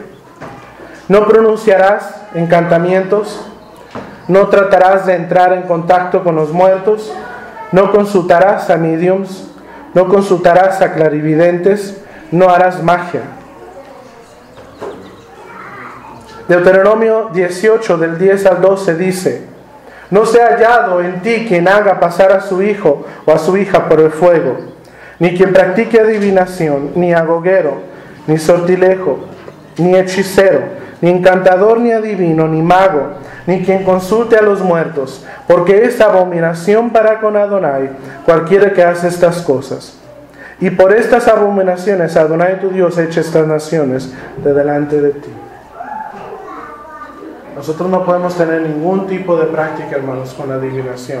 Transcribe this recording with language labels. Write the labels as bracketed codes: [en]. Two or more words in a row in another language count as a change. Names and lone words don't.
[es] No pronunciarás encantamientos, no tratarás de entrar en contacto con los muertos, no consultarás a mediums, no consultarás a clarividentes, no harás magia. Deuteronomio 18 del 10 al 12 dice: no sea hallado en ti quien haga pasar a su hijo o a su hija por el fuego, ni quien practique adivinación, ni agoguero, ni sortilejo, ni hechicero, ni encantador, ni adivino, ni mago, ni quien consulte a los muertos, porque es abominación para con Adonai cualquiera que hace estas cosas. Y por estas abominaciones Adonai tu Dios echa estas naciones de delante de ti. Nosotros no podemos tener ningún tipo de práctica, hermanos, con la adivinación.